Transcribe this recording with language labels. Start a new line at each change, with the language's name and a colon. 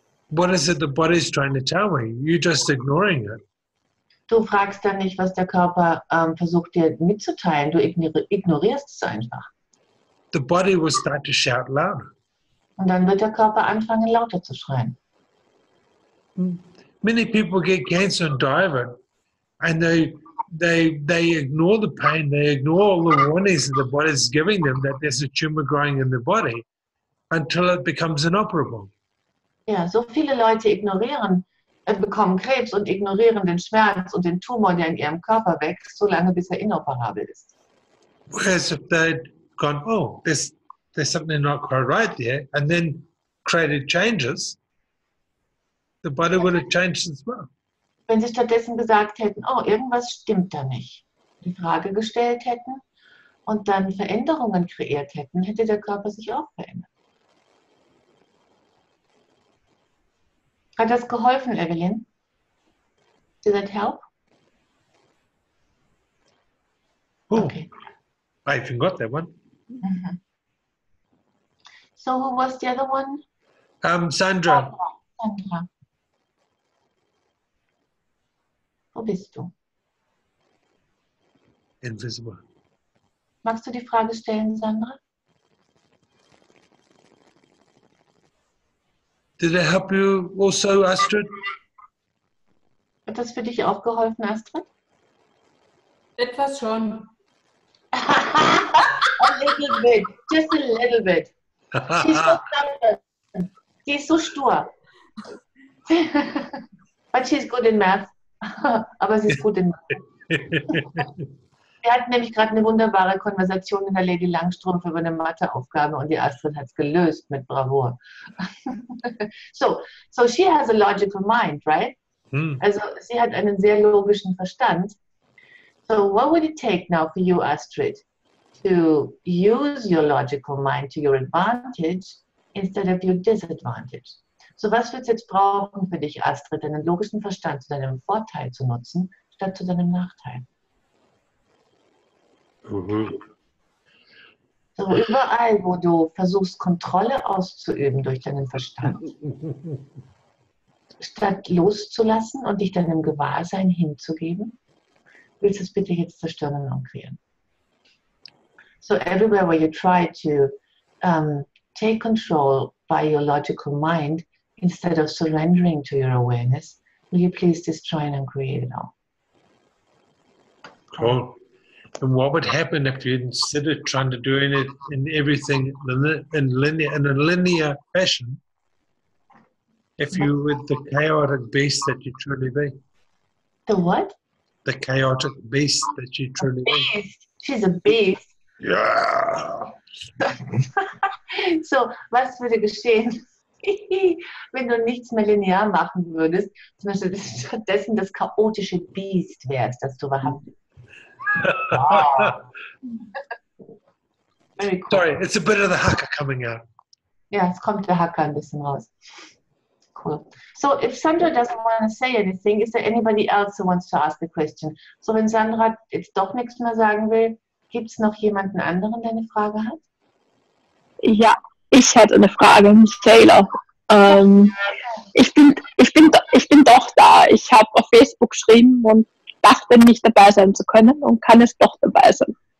English: what is it the body's trying to tell me? You're just ignoring it.
German: Du fragst dann nicht, was der Körper versucht dir mitzuteilen. Du ignorierst es einfach.
English: The body will start to shout louder.
German: Und dann wird der Körper anfangen, lauter zu schreien.
English: Many people get cancer and die of it, and they ignore the pain, they ignore all the warnings that the body is giving them that there's a tumor growing in the body until it becomes inoperable.
German: Ja, so viele Leute bekommen Krebs und ignorieren den Schmerz und den Tumor, der in ihrem Körper wächst, solange bis er inoperabel ist.
English: Whereas if they'd gone, oh, there's something not quite right there, and then created changes, the body would have changed as well.
German: Wenn sie stattdessen gesagt hätten, oh, irgendwas stimmt da nicht, die Frage gestellt hätten und dann Veränderungen kreiert hätten, hätte der Körper sich auch verändert. Hat das geholfen, Evelyn?
English: Did that help? Oh, Okay. I even got that one. Mhm. So who was the other one? Sandra. Sandra.
German: Wo bist du?
English: Invisible.
German: Magst du die Frage stellen, Sandra?
English: Did it help you also, Astrid?
German: Hat das für dich auch geholfen, Astrid? Etwas schon.
English: A little bit, just a little bit. She's so stubborn.
German: Sie ist so stur.
English: But she's good in math.
German: Aber sie ist gut in Math. Wir hatten nämlich gerade eine wunderbare Konversation in der Lady Langstrumpf über eine Matheaufgabe und die Astrid hat es gelöst mit Bravour.
English: So she has a logical mind, right?
German: Also sie hat einen sehr logischen Verstand.
English: So what would it take now for you, Astrid, to use your logical mind to your advantage instead of your disadvantage?
German: So was wird es jetzt brauchen für dich, Astrid, deinen logischen Verstand zu deinem Vorteil zu nutzen, statt zu deinem Nachteil? So überall, wo du versuchst, Kontrolle auszuüben durch deinen Verstand, statt loszulassen und dich deinem Gewahrsein hinzugeben, willst du es bitte jetzt zerstören und umkreieren.
English: So everywhere where you try to take control by your logical mind instead of surrendering to your awareness, will you please destroy and uncreate it all? Cool. And what would happen if you, instead of trying to do it in everything in a linear fashion, if you were the chaotic beast that you truly be? The what? The chaotic beast that you truly be. Beast. She's a beast. Yeah.
German: So, was würde geschehen, wenn du nichts mehr linear machen würdest, sondern stattdessen das chaotische Biest wärst, das du wahrhaftig. Wow.
English: Very cool. Sorry, it's a bit of the haka coming out.
German: Ja, es kommt der Hacker ein bisschen raus.
English: Cool. So, if Sandra doesn't want to say anything, is there anybody else who wants to ask the question?
German: So, wenn Sandra jetzt doch nichts mehr sagen will, gibt es noch jemanden anderen, der eine Frage hat? Ja, ich hätte eine Frage, Michaela. Ich bin doch da. Ich habe auf Facebook geschrieben und dachte nicht dabei sein zu können und kann es doch dabei sein.